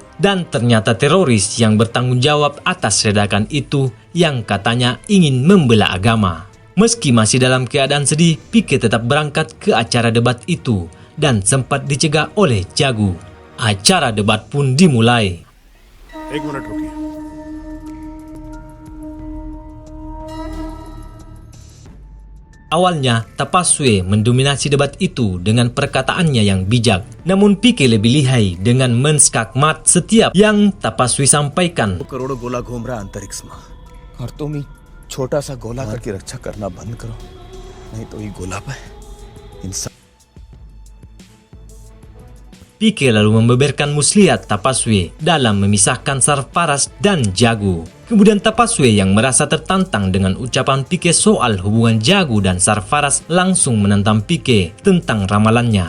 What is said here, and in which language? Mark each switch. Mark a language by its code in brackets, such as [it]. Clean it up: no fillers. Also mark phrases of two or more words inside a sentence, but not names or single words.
[id] Dan ternyata teroris yang bertanggung jawab atas ledakan itu yang katanya ingin membela agama. Meski masih dalam keadaan sedih, Pique tetap berangkat ke acara debat itu dan sempat dicegah oleh Jagu. Acara debat pun dimulai. [hi] एक मिनट रुकिए। [id] Awalnya, Tapaswi mendominasi debat itu dengan perkataannya yang bijak. Namun Pique lebih lihai dengan menskakmat setiap yang Tapaswi sampaikan. [hi] करोड़ों गोला घूम रहा अंतरिक्ष में और तुम ही छोटा सा गोला करके रक्षा करना बंद करो, नहीं तो ये गोला पे इंसान। [id] Pique lalu membeberkan muslihat Tapaswi dalam memisahkan Sarfaraz dan Jagu. Kemudian Tapaswi yang merasa tertantang dengan ucapan Pique soal hubungan Jagu dan Sarfaraz langsung menentang Pique tentang ramalannya.